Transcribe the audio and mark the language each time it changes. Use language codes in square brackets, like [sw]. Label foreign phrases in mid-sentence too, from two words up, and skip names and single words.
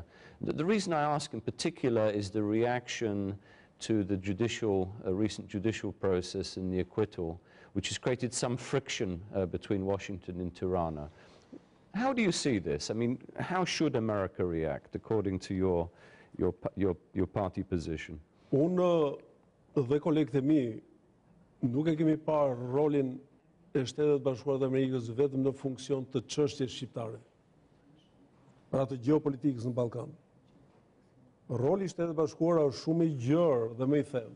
[en] The reason I ask in particular is the reaction to the recent judicial process in the acquittal, which has created some friction between Washington and Tirana. How do you see this? I mean, how should America react according to your party position? [sq] Unë dhe kolegët e mi nuk e kemi parë rolin e Shtetet Bashkuara të Amerikës vetëm në funksion të çështjes shqiptare, pra të gjeopolitikës në Ballkan. Roli i Shtetet Bashkuara është shumë i gjerë dhe më i thellë.